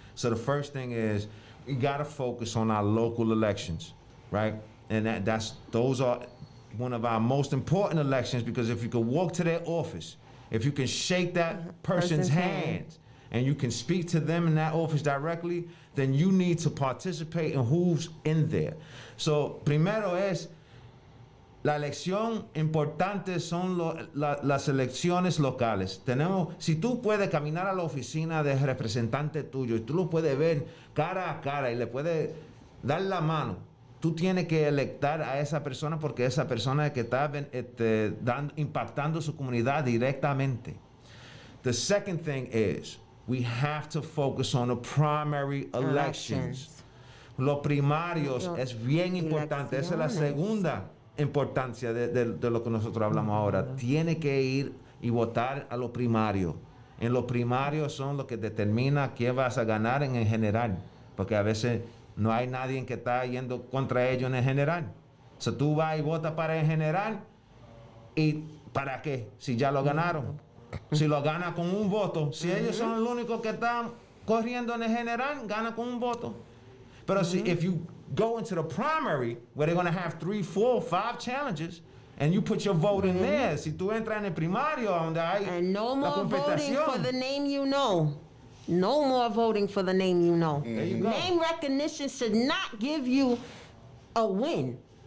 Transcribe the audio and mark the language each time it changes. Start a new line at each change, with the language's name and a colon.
English: So the first thing is we gotta focus on our local elections, right? And those are one of our most important elections because if you can walk to their office, if you can shake that person's hands, and you can speak to them in that office directly, then you need to participate in who's in there.
Spanish: So, primero es, la elección importante son las elecciones locales. Si tú puedes caminar a la oficina del representante tuyo y tú lo puedes ver cara a cara y le puedes dar la mano, tú tienes que electar a esa persona porque esa persona es que está impactando su comunidad directamente.
English: The second thing is, we have to focus on the primary elections.
Spanish: Los primarios es bien importante. Esa es la segunda importancia de lo que nosotros hablamos ahora. Tiene que ir y votar a los primarios. En los primarios son los que determina quién vas a ganar en el general. Porque a veces no hay nadie que está yendo contra ellos en el general. So tú vas y votas para el general. ¿Y para qué? Si ya lo ganaron. Si lo gana con un voto. Si ellos son los únicos que están corriendo en el general, gana con un voto.
English: Pero if you go into the primary, where they're going to have 3, 4, 5 challenges, and you put your vote in there,
Spanish: si tú entras en el primario, donde hay
English: And no more voting
Spanish: competición,
English: for the name you know. No more voting for the name you know. There you go. Name recognition should not give you a win.